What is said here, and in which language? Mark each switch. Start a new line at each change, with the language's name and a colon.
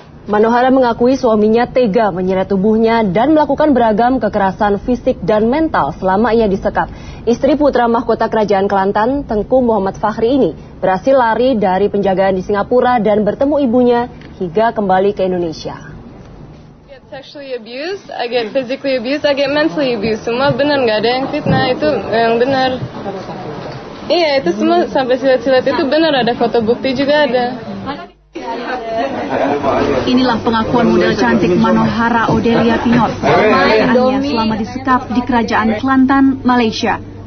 Indonesian: Manohara mengakui suaminya tega menyeret tubuhnya dan melakukan beragam kekerasan fisik dan mental selama ia disekap. Istri putra mahkota Kerajaan Kelantan, Tengku Muhammad Fahri ini berhasil lari dari penjagaan di Singapura dan bertemu ibunya hingga kembali ke Indonesia.
English: I get sexually abused, I get physically abused, I get mentally abused.
Indonesian: Semua benar, nggak ada yang fitnah, itu yang benar. Iya, itu semua sampai silat-silat itu benar, ada foto bukti juga ada. Inilah pengakuan model cantik Manohara Odelia Pinot selama disekap di Kerajaan Kelantan, Malaysia.